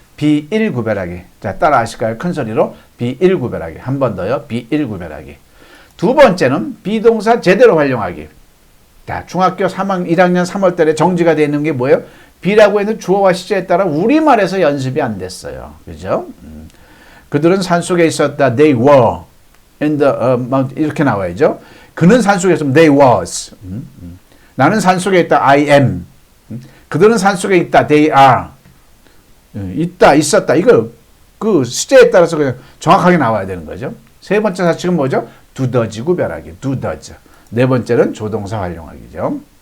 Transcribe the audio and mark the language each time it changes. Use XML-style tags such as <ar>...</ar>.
<ko>비일 구별하기. 자, 따라 하실까요? 큰 소리로 비일 구별하기. 한 번 더요. 비일 구별하기. 두 번째는 비동사 제대로 활용하기. 자, 중학교 1학년 3월 달에 정지가 되어 있는 게 뭐예요? 비라고 했는 주어와 시제에 따라 우리말에서 연습이 안 됐어요. 그죠? 그들은 산속에 있었다.</ko> <en>They were in the mountain.</en> <ko>이렇게 나와야죠. 그는 산속에 있으면</ko> <en>they was.</en> <ko>나는 산속에 있다.</ko> <en>I am.</en> <ko>그들은 산속에 있다.</ko> <en>They are.</en> <ko>있다, 있었다. 이거 그 시제에 따라서 그냥 정확하게 나와야 되는 거죠. 세 번째 사칙은 뭐죠? 두더지 구별하기. 두더지. 네 번째는 조동사 활용하기죠.</ko>